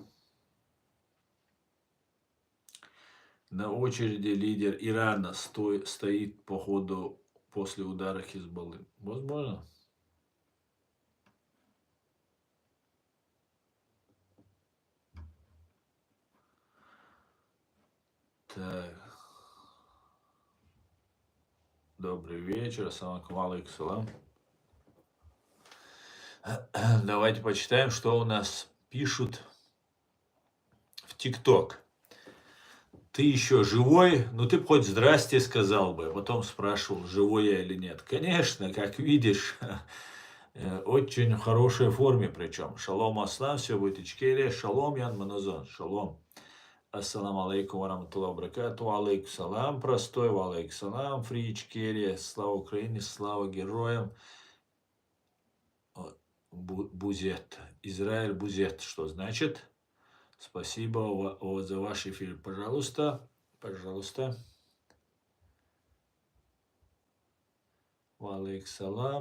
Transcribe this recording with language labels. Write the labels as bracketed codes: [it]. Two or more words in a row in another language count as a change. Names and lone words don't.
[ru] На очереди лидер Ирана стоит по ходу после удара Хизбаллы. Возможно. Так. Добрый вечер. [ar] السلام عليكم سلام. [ru] Давайте почитаем, что у нас пишут в ТикТок. Ты еще живой? Ну, ты б хоть здрасте сказал бы. Потом спрашивал, живой я или нет. Конечно, как видишь, очень в хорошей форме причем. Шалом аслам, все будет Ичкерия. [he] Шалом, Ян Маназон. Шалом. [ar] السلام عليكم ورحمة الله بركاته. عليكم السلام, простой. عليكم السلام, [ru] фри Ичкерия. Слава Украине, слава героям. Бузет. Израиль Бузет. Что значит? Спасибо за ваш эфир. Пожалуйста. [ar] Пожалуйста. وعليك سلام.